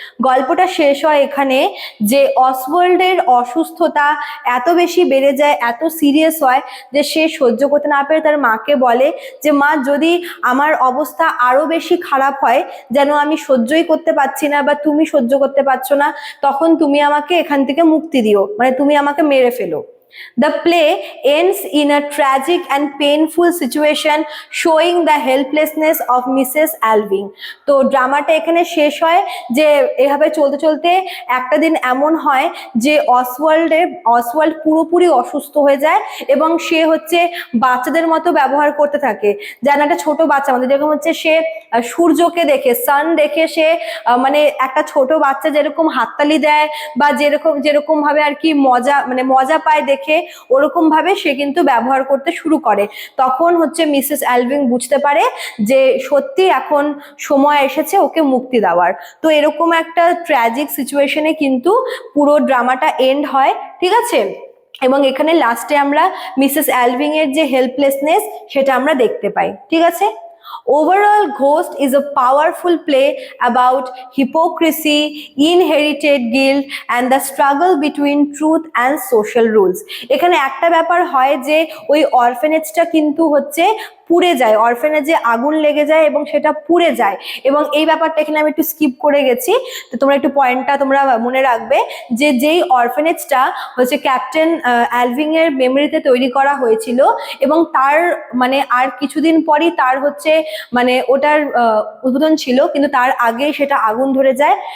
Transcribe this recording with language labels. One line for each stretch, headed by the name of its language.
Bangla: গল্পটা শেষ হয় এখানে যে অসওয়াল্ডের অসুস্থতা এত বেশি বেড়ে যায়, এত সিরিয়াস হয় যে সে সহ্য করতে না পেরে তার মাকে বলে যে মা, যদি আমার অবস্থা আরো বেশি খারাপ হয়, যেন আমি সহ্যই করতে পারছি না বা তুমি সহ্য করতে পারছো না, তখন তুমি আমাকে এখান থেকে মুক্তি দিও, মানে তুমি আমাকে মেরে ফেলো।
English: The play ends in a tragic and painful situation showing the helplessness of Mrs. Alving।
Bangla: তো ড্রামাটা এখানে শেষ হয় যে এভাবে চলতে চলতে একটা দিন এমন হয় যে অসওয়াল্ড পুরোপুরি অসুস্থ হয়ে যায় এবং সে হচ্ছে বাচ্চাদের মতো ব্যবহার করতে থাকে, যেন একটা ছোট বাচ্চা, আমাদের যেরকম হচ্ছে সে সূর্যকে দেখে, সান দেখে সে মানে একটা ছোট বাচ্চা যেরকম হাততালি দেয় বা যেরকম ভাবে আর কি মজা পায় দেখে দেখে ওরকম ভাবে সে কিন্তু ব্যবহার করতে শুরু করে। তখন হচ্ছে মিসেস অ্যালভিং বুঝতে পারে যে সত্যি এখন সময় এসেছে ওকে মুক্তি দেওয়ার। তো এরকম একটা ট্র্যাজিক সিচুয়েশনে কিন্তু পুরো ড্রামাটা এন্ড হয়, ঠিক আছে। এবং এখানে লাস্টে আমরা মিসেস অ্যালভিং এর যে হেল্পলেসনেস সেটা আমরা দেখতে পাই, ঠিক আছে।
English: Overall, Ghost is a powerful play about hypocrisy, inherited guilt, and the struggle between truth and social rules.
Bangla: এখানে একটা ব্যাপার হয় যে ওই অরফেনেজটা কিন্তু হচ্ছে পুড়ে যায়, অরফেনেজে আগুন লেগে যায় এবং সেটা পুড়ে যায়। এবং এই ব্যাপারটা এখানে আমি একটু স্কিপ করে গেছি, তো তোমরা একটু পয়েন্টটা তোমরা মনে রাখবে যে যেই অরফেনেজটা হচ্ছে ক্যাপ্টেন অ্যালভিং এর মেমোরিতে তৈরি করা হয়েছিল এবং তার মানে আর কিছুদিন পরই তার হচ্ছে মানে ওটার উদ্বোধন ছিল, কিন্তু তার আগে সেটা আগুন ধরে যায়।